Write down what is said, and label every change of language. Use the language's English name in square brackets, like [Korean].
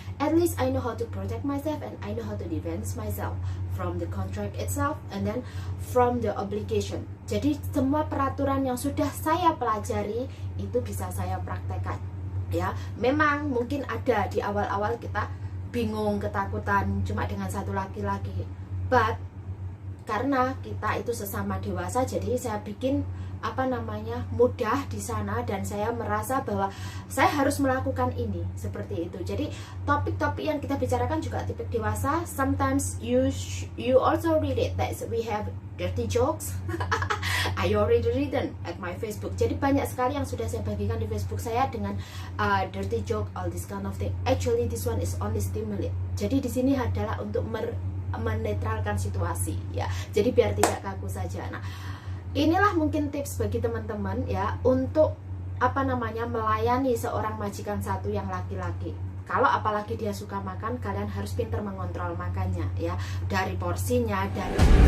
[English] At least I know how to protect myself and I know how to defend myself from the contract itself and then from the obligation. [Indonesian] Jadi semua peraturan yang sudah saya pelajari itu bisa saya praktekkan. Ya, memang mungkin ada di awal-awal kita bingung, ketakutan cuma dengan satu laki-laki. But karena kita itu sesama dewasa, jadi saya bikin mudah di sana, dan saya merasa bahwa saya harus melakukan ini seperti itu. Jadi topik-topik yang kita bicarakan juga topik dewasa. [English] Sometimes you also read it that we have dirty jokes. I already written at my Facebook. [Indonesian] Jadi banyak sekali yang sudah saya bagikan di Facebook saya dengan dirty joke, [English] all this kind of thing. Actually this one is only stimulate. [Indonesian] Jadi di sini adalah untuk menetralkan situasi, ya. Jadi biar tidak kaku saja. Nah, inilah mungkin tips bagi teman-teman ya untuk melayani seorang majikan satu yang laki-laki. Kalau apalagi dia suka makan, kalian harus pintar mengontrol makannya ya, dari porsinya, dari